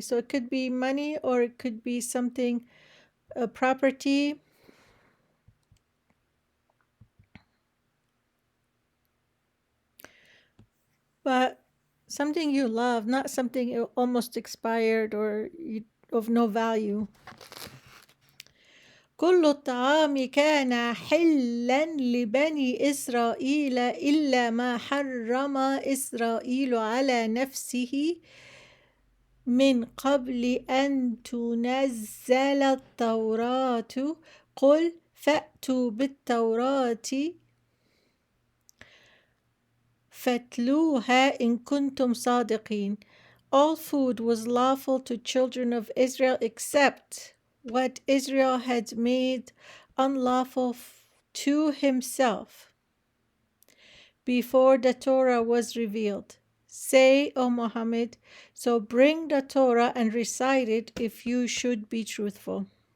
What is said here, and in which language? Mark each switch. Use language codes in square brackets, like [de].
[en] So it could be money or it could be something, a property. But something you love, not something almost expired or of no value. [ar] كل الطعام كان حلا لبني إسرائيل إلا ما حرم إسرائيل على نفسه من قبل أن تنزل التوراة قل فأتوا بالتوراة فاتلوها إن كنتم صادقين. [en] All food was lawful to children of Israel except what Israel had made unlawful to himself before the Torah was revealed. Say, O Muhammad, so bring the Torah and recite it if you should be truthful.